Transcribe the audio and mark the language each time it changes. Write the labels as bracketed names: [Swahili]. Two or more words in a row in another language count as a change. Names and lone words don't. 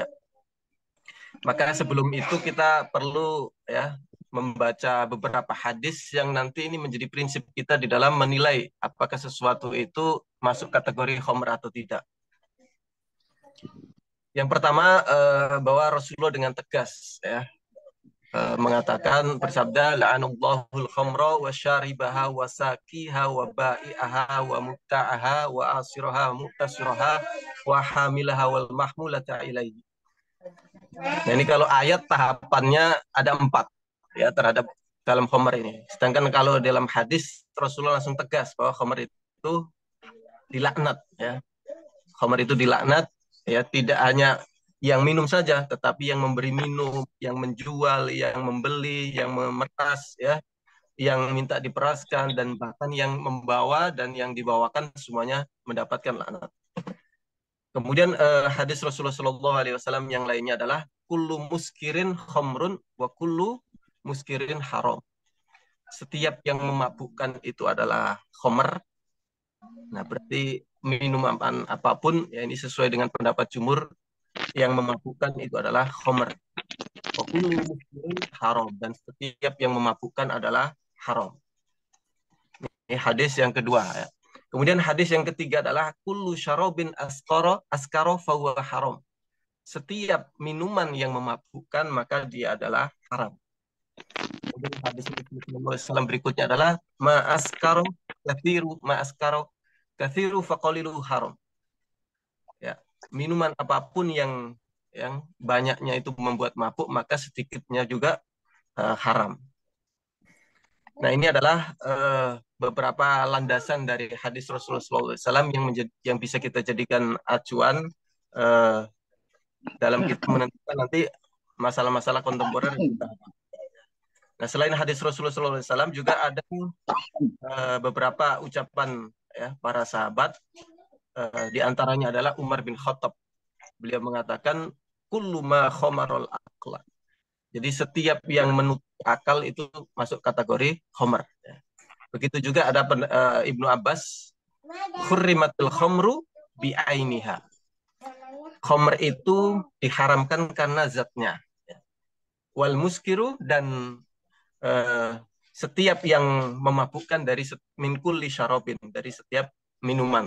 [Indonesian] Maka sebelum itu kita perlu ya membaca beberapa hadis yang nanti ini menjadi prinsip kita di dalam menilai apakah sesuatu itu masuk kategori khamr atau tidak. Yang pertama bahwa Rasulullah dengan tegas ya mengatakan, bersabda, [Arabic] لعن الله الخمر وشاربها وساقيها وبائعها ومبتاعها وعاصرها ومعتصرها وحاملها والمحمولة إليه. [Indonesian] Nah, ini kalau ayat tahapannya ada 4 ya terhadap dalam khamr ini. Sedangkan kalau dalam hadis Rasulullah langsung tegas bahwa khamr itu dilaknat ya. Khamr itu dilaknat ya, tidak hanya yang minum saja, tetapi yang memberi minum, yang menjual, yang membeli, yang memeras, ya, yang minta diperaskan, dan bahkan yang membawa dan yang dibawakan semuanya mendapatkan laknat. Kemudian hadis Rasulullah SAW yang lainnya adalah [Arabic] كل مسكر خمر وكل مسكر حرام. [Indonesian] Setiap yang memabukkan itu adalah khamr. Nah, berarti minuman apapun ya, ini sesuai dengan pendapat jumhur, yang memabukkan itu adalah khamr. Haram, dan setiap yang memabukkan adalah haram. Ini hadis yang kedua ya. Kemudian hadis yang ketiga adalah [Arabic] كل شراب أسكر فهو حرام. [Indonesian] Setiap minuman yang memabukkan maka dia adalah haram. Kemudian hadis Rasulullah SAW berikutnya adalah [Arabic] ما أسكر كثيره ما أسكر كثيره فقليله حرام. [Indonesian] Ya, minuman apapun yang banyaknya itu membuat mabuk, maka sedikitnya juga haram. Nah, ini adalah beberapa landasan dari hadis Rasulullah SAW yang bisa kita jadikan acuan dalam kita menentukan nanti masalah-masalah kontemporer. Nah, selain hadis Rasulullah SAW juga ada beberapa ucapan ya para sahabat. Di antaranya adalah Umar bin Khattab. Beliau mengatakan [Arabic] كل ما خامر العقل. [Indonesian] Jadi setiap yang menutup akal itu masuk kategori khamar. Begitu juga ada Ibnu Abbas, [Arabic] حرمت الخمر بعينها. [Indonesian] Khamr itu diharamkan karena zatnya. [Arabic] والمسكر, [Indonesian] dan setiap yang memabukkan dari [Arabic] من كل شراب, [Indonesian] dari setiap minuman.